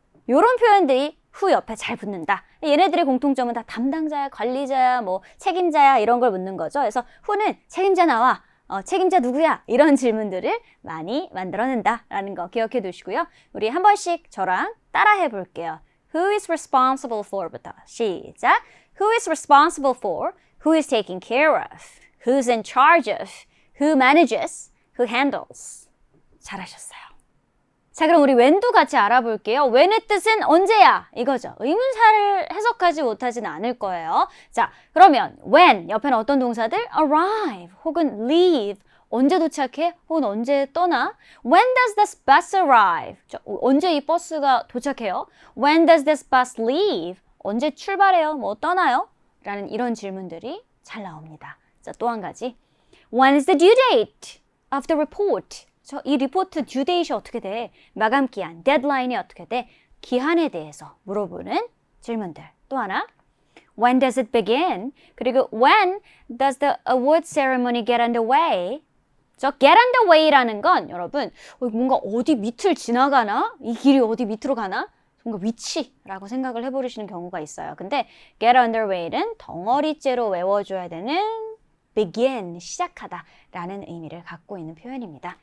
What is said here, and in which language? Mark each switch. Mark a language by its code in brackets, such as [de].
[ko] 이런 표현들이 who 옆에 잘 붙는다. 얘네들의 공통점은 다 담당자야, 관리자야, 뭐 책임자야 이런 걸 묻는 거죠. 그래서 who는 책임자 나와. 책임자 누구야? 이런 질문들을 많이 만들어낸다라는 거 기억해 두시고요. 우리 한 번씩 저랑 따라해 볼게요. [en] Who is responsible for [ko] 부터 시작. [en] Who is responsible for? Who is taking care of? Who's in charge of? Who manages? Who handles? [ko] 잘하셨어요. 자, 그럼 우리 when도 같이 알아볼게요. when의 뜻은 언제야? 이거죠. 의문사를 해석하지 못하지는 않을 거예요. 자, 그러면 when 옆에는 어떤 동사들? arrive 혹은 leave 언제 도착해? 혹은 언제 떠나? [en] When does this bus arrive? [ko] 언제 이 버스가 도착해요? [en] When does this bus leave? [ko] 언제 출발해요? 뭐 떠나요? 라는 이런 질문들이 잘 나옵니다. 자, 또 한 가지. [en] When is the due date of the report? [ko] 이 리포트 due date이 어떻게 돼? 마감 기한, 데드라인이 어떻게 돼? 기한에 대해서 물어보는 질문들. 또 하나. [en] When does it begin? [ko] 그리고 [en] when does the award ceremony get underway? [ko] get underway라는 건 여러분 뭔가 어디 밑을 지나가나? 이 길이 어디 밑으로 가나? 뭔가 위치라고 생각을 해버리시는 경우가 있어요. 근데 get underway는 덩어리째로 외워줘야 되는 begin, 시작하다 라는 의미를 갖고 있는 표현입니다.